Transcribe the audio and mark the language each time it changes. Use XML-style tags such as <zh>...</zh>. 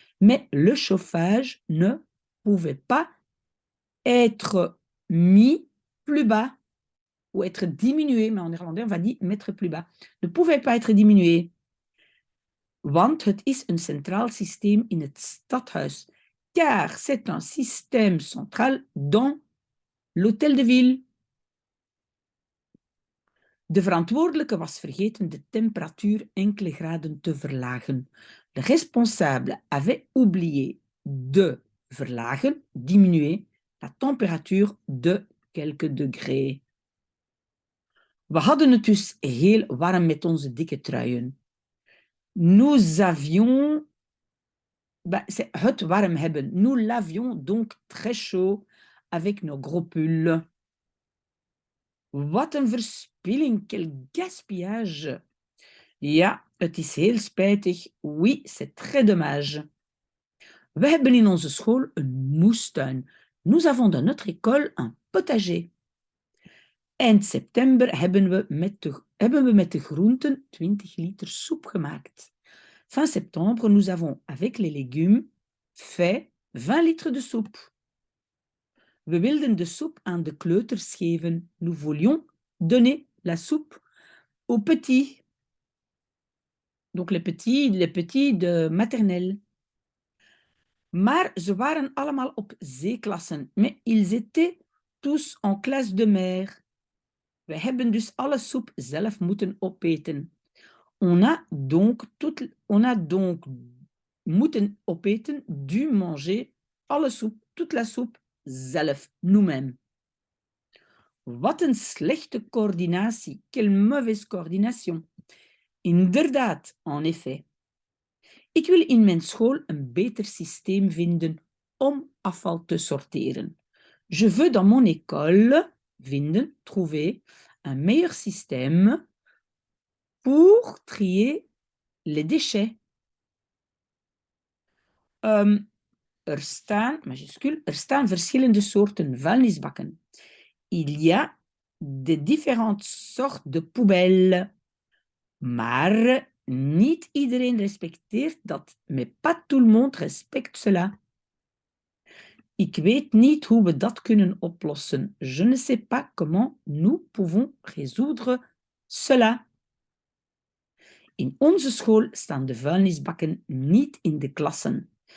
<fr>Mais le chauffage ne pouvait pas être mis plus bas ou être diminué. Mais en néerlandais, on va dire mettre plus bas. Ne pouvait pas être diminué.</fr> <nl>Want het is een centraal systeem in het stadhuis.</nl> <fr>Car c'est un système central dans l'hôtel de ville.</fr> <nl>De verantwoordelijke was vergeten de temperatuur enkele graden te verlagen.</nl> <fr>Le responsable avait oublié de verlagen, diminuer, la température de quelques degrés.</fr> <nl>We hadden het dus heel warm met onze dikke truien.</nl> <fr>Nous avions... c'est</fr> <nl>het warm hebben.</nl> <fr>Nous l'avions donc très chaud avec nos gros pulls.</fr> <nl>Wat een verspilling,</nl> <fr>quel gaspillage.</fr> <nl>Ja, het is heel spijtig.</nl> <fr>Oui, c'est très dommage.</fr> <nl>We hebben in onze school een moestuin.</nl> <fr>Nous avons dans notre école un potager.</fr> <nl>Eind september hebben we met de groenten 20 liter soep gemaakt.</nl> <fr>Fin septembre, nous avons, avec les légumes, fait 20 litres de soupe.</fr> <nl>We wilden de soep aan de kleuters geven.</nl> <fr>Nous voulions donner la soupe aux petits. Donc les petits de maternelle.</fr> <nl>Maar ze waren allemaal op zeeklassen.</nl> <fr>Mais ils étaient tous en classe de mer.</fr> <nl>We hebben dus alle soep zelf moeten opeten.</nl> <fr>On a donc</fr> <nl>moeten opeten,</nl> <fr>dû manger</fr> <nl>alle soep,</nl> <fr>toute la soupe zelf, nous-mêmes.</fr> <nl>Wat een slechte coördinatie.</nl> <fr>Quelle mauvaise coordination.</fr> <nl>Inderdaad,</nl> <fr>en effet.</fr> <nl>Ik wil in mijn school een beter systeem vinden om afval te sorteren.</nl> <fr>Je veux dans mon école vinden, trouver, un meilleur système pour trier les déchets.</fr> <nl>Er staan verschillende soorten vuilnisbakken.</nl> <fr>Il y a de différentes sortes de poubelles.</fr> <nl>Maar niet iedereen respecteert dat.</nl> <fr>Mais pas tout le monde respecte cela.</fr> <nl>Ik weet niet hoe we dat kunnen oplossen.</nl> <fr>Je ne sais pas comment nous pouvons résoudre cela.</fr> <nl>In onze school staan de vuilnisbakken niet in de klassen.</nl>